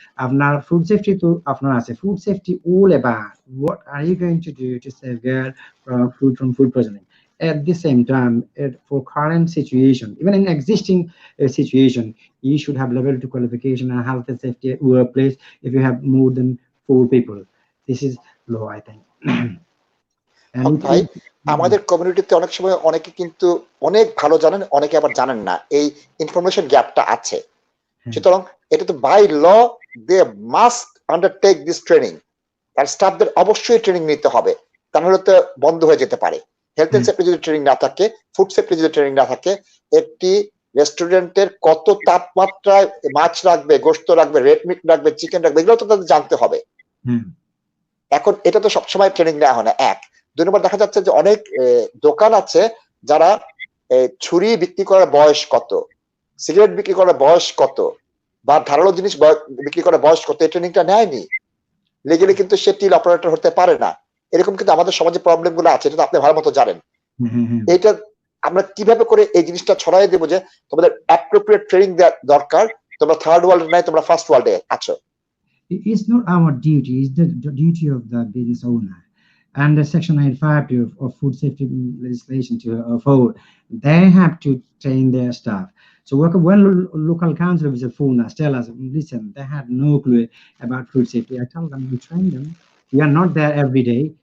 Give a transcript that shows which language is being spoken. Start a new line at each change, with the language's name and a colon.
English: আপনার food safety to
Bangla: আপনার আছে
English: food safety all about what are you going to do to safeguard from food poisoning. At the same time, for current situation, even in existing situation, you should have level 2 qualification and health and safety workplace if you have more than 4 people. This is low, I think.
Bangla: ভাই, আমাদের কমিউনিটিতে অনেক সময় অনেকে কিন্তু অনেক ভালো জানেন, অনেকে আবার জানেন না, এই ইনফরমেশন গ্যাপটা আছে। সুতরাং এটা তো
English: By law they must undertake this training.
Bangla: তার স্টাফদের অবশ্যই ট্রেনিং নিতে হবে, তাহলে তো বন্ধ হয়ে যেতে পারে। হেলথ এন্ড সেফটি যদি ট্রেনিং না থাকে, ফুড সেফটি যদি ট্রেনিং না থাকে, একটি রেস্টুরেন্টের কত তাপমাত্রায় মাছ রাখবে, গোশত রাখবে, রেড মিট রাখবে, চিকেন রাখবে, এগুলো তো তাদের জানতে হবে। এখন এটা তো সবসময় ট্রেনিং নেওয়া হয় না। 1 2 নম্বর দেখা যাচ্ছে যে অনেক দোকান আছে যারা ছুরি বিক্রি করার বয়স কত, সিগারেট বিক্রি করার বয়স কত, বা ধারালো জিনিস বিক্রি করার বয়স কত, এই ট্রেনিংটা নেয়নি। লিগ্যালি কিন্তু সে টিল অপারেটর হতে পারে না। এরকম কিন্তু আমাদের সমাজে প্রবলেম গুলো আছে, এটা তো আপনি ভালো মতো জানেন। এটা আমরা কিভাবে করে এই জিনিসটা ছড়াই দেবো যে তোমাদের অ্যাপ্রোপ্রিয়েট ট্রেনিং দরকার, তোমরা থার্ড ওয়ার্ল্ডে নাই, তোমরা ফার্স্ট ওয়ার্ল্ডে আছো।
English: It's not our duty, it's the duty of the business owner. And the section 950 of food safety legislation to forward, they have to train their staff. So when local council officer phone us, tell us, listen, they have no clue about food safety. I tell them, we train them. We are not there every day.